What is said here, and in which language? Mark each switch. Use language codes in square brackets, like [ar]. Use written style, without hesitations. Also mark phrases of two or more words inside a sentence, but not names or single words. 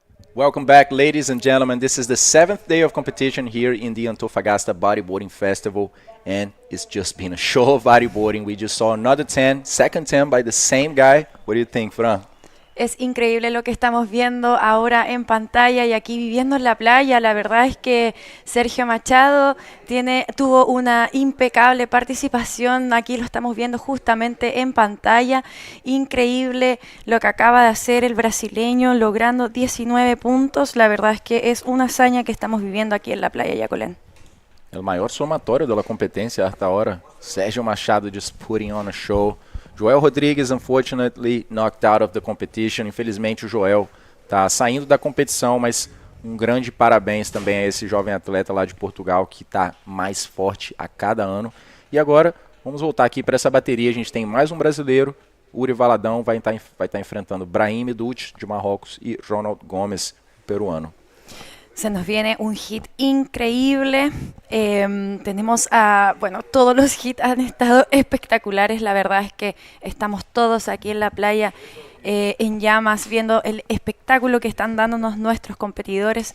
[en] Welcome back, ladies and gentlemen. This is the 7th day of competition here in the Antofagasta Bodyboarding Festival, and it's just been a show of bodyboarding. We just saw another 10, second 10 by the same guy. What do you think, Fran? [es] Es increíble lo que estamos viendo ahora en pantalla y aquí viviendo en la playa. La verdad es que Sergio Machado tuvo una impecable participación. Aquí lo estamos viendo justamente en pantalla. Increíble lo que acaba de hacer el brasileño, logrando 19 puntos. La verdad es que es una hazaña que estamos viviendo aquí en la playa Yacolén. [pt] El maior somatório da competência [es] hasta ahora. [en] Sergio Machado just putting on a show. Joel Rodrigues, unfortunately, knocked out of the competition. [pt] Infelizmente, o Joel está saindo da competição, mas um grande parabéns também a esse jovem atleta lá de Portugal que está mais forte a cada ano. E agora, vamos voltar aqui para essa bateria. A gente tem mais um brasileiro. Uri Valadão vai estar enfrentando Brahim Uch, de Marrocos, e Ronald Gomes, peruano. [es] Se nos viene un hit increíble. Tenemos todos los hits han estado espectaculares. La verdad es que estamos todos aquí en la playa en llamas, viendo el espectáculo que están dándonos nuestros competidores.